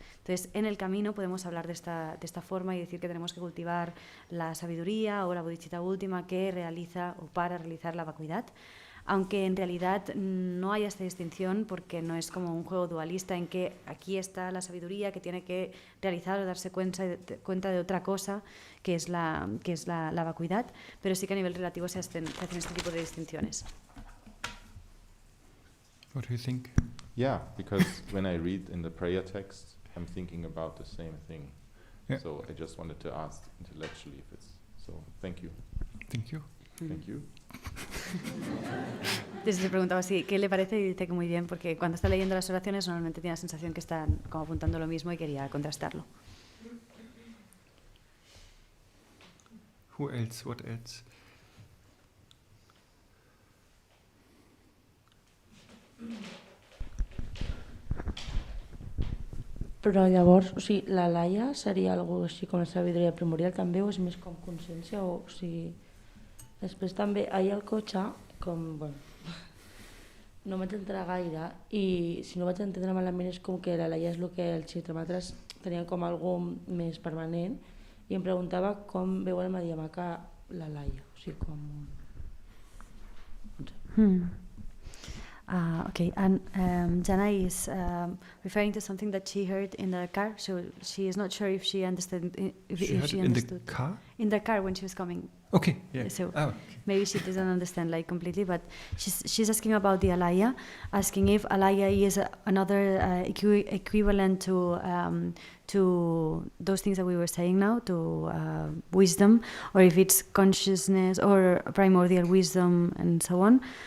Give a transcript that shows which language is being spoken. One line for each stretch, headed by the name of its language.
Spanish: Entonces, en el camino podemos hablar de esta forma y decir que tenemos que cultivar la sabiduría o la bodhichitta última que realiza o para realizar la vacuidad, aunque en realidad no haya esta distinción, porque no es como un juego dualista en que aquí está la sabiduría que tiene que realizar o darse cuenta de otra cosa que es la vacuidad, pero sí que a nivel relativo se hacen este tipo de distinciones.
English: What do you think? Yeah, because when I read in the prayer text, I'm thinking about the same thing. Yeah. So I just wanted to ask intellectually if it's so. Thank you. Thank you. Thank you.
Spanish: Entonces le preguntaba qué le parece y dice que muy bien, porque cuando está leyendo las oraciones normalmente tiene la sensación que están como apuntando lo mismo y quería contrastarlo.
English: Who else? What else?
Catalan: Però llavors, la laia seria algo així com la sabidoria primordial també, o és més com consciència, o sigui... Després també, ahir al cotxe, com, bueno, no vaig entrar gaire, i si no vaig entendre malament és com que la laia és el que els xitramatras tenien com algo més permanent, i em preguntava com veu el Madhyamaka la laia, o sigui, com...
English: Okay, and Jana is referring to something that she heard in the car, so she is not sure if she understood. If she understood. In the car? In the car when she was coming. Okay, yeah. So okay. maybe she doesn't understand like completely, but she's asking about the alaya, asking if alaya is another equivalent to those things that we were saying now, to wisdom, or if it's consciousness or primordial wisdom and so on.